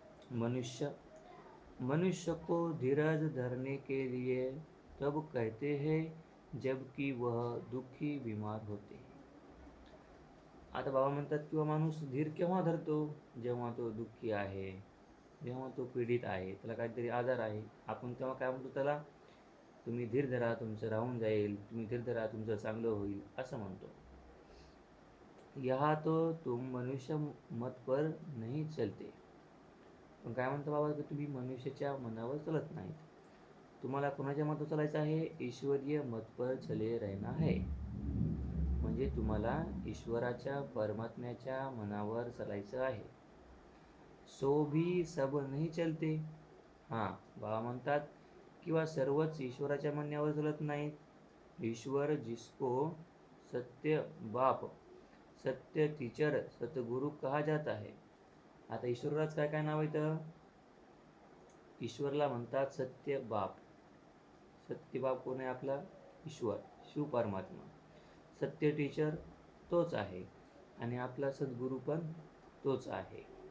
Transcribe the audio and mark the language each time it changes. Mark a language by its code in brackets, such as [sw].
[hi] मनुष्य को धीरज धरने के लिए तब कहते हैं जबकि वह दुखी बीमार होते हैं. [mr] आता बाबा म्हणतात किंवा माणूस धीर केव्हा धरतो? जेव्हा तो दुःखी आहे, जेव्हा तो पीडित आहे, त्याला काहीतरी आजार आहे. आपण तेव्हा काय म्हणतो त्याला? तुम्ही धीर धरा, तुमचं राहून जाईल, तुम्ही धीर धरा, तुमचं चांगलं होईल, असं म्हणतो. [hi] यहाँ तो तुम मनुष्य मत पर नहीं चलते. [mr] पण काय म्हणतो बाबा, की तुम्ही मनुष्याच्या मनावर चलत नाहीत. तुम्हाला कोणाच्या मतावर चालायचं आहे? [hi] ईश्वरीय मत पर चले रहना है. [mr] म्हणजे तुम्हाला ईश्वराच्या परमात्म्याच्या मनावर चालायचं आहे. [hi] सो भी सब नहीं चलते. [mr] हां, बाबा म्हणतात किंवा सर्वच ईश्वराच्या म्हणण्यावर चलत नाहीत. [hi] ईश्वर जिसको सत्य बाप, सत्य टीचर, सतगुरु कहा जाता है. [mr] आता ईश्वराच काय काय नाव येतं? ईश्वरला म्हणतात सत्य बाप. सत्य बाप कोण आहे? आपला ईश्वर, शिव परमात्मा. सत्य टीचर तोच आहे आणि आपला सद्गुरू पण तोच आहे.